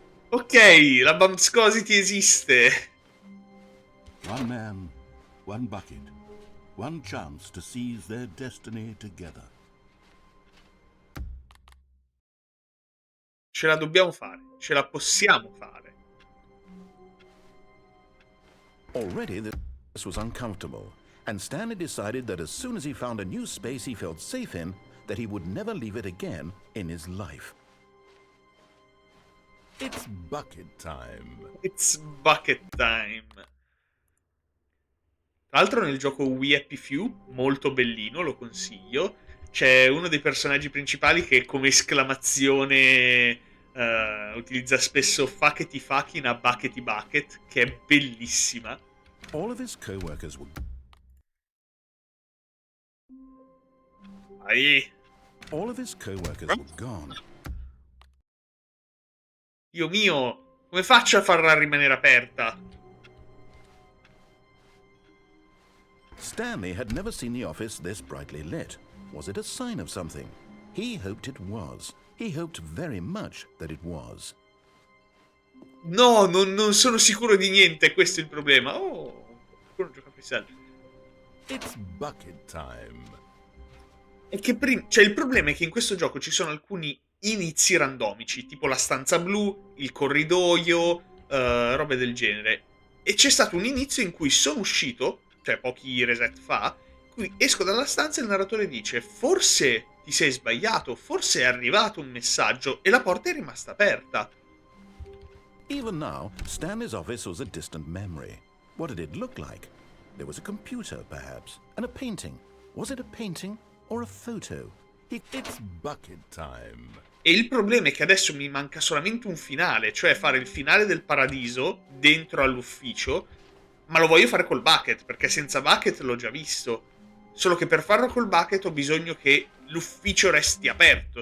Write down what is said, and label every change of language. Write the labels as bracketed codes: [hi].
[it] Ok, la bumpscosity esiste. [en] One man, one bucket, one chance to seize their destiny together. [it] Ce la dobbiamo fare, ce la possiamo fare. [en] Already this was uncomfortable, and Stanley decided that as soon as he found a new space he felt safe in, that he would never leave it again in his life. It's bucket time. It's bucket time. [it] Tra l'altro nel gioco We Happy Few, molto bellino, lo consiglio, c'è uno dei personaggi principali che come esclamazione utilizza spesso [en] fuckety fuck in a buckety bucket, [it] che è bellissima. [en] All of his co-workers were... [it] Vai. [en] All of his co-workers were gone. [it] Dio mio, come faccio a farla rimanere aperta? [en] Stanley had never seen the office this brightly lit. Was it a sign of something? He hoped it was. He hoped very much that it was. [it] No, non sono sicuro di niente, questo è il problema. Oh, qualcuno gioca a Pixel. [en] It's bucket time. [it] È che cioè, il problema è che in questo gioco ci sono alcuni inizi randomici, tipo la stanza blu, il corridoio, robe del genere. E c'è stato un inizio in cui sono uscito, cioè pochi reset fa, in cui esco dalla stanza e il narratore dice forse ti sei sbagliato, forse è arrivato un messaggio e la porta è rimasta aperta. [en] Even now, Stanley's office was a distant memory. What did it look like? There was a computer, perhaps, and a painting. Was it a painting or a photo? It's bucket time. [it] E il problema è che adesso mi manca solamente un finale, cioè fare il finale del paradiso dentro all'ufficio, ma lo voglio fare col bucket, perché senza bucket l'ho già visto. Solo che per farlo col bucket ho bisogno che l'ufficio resti aperto.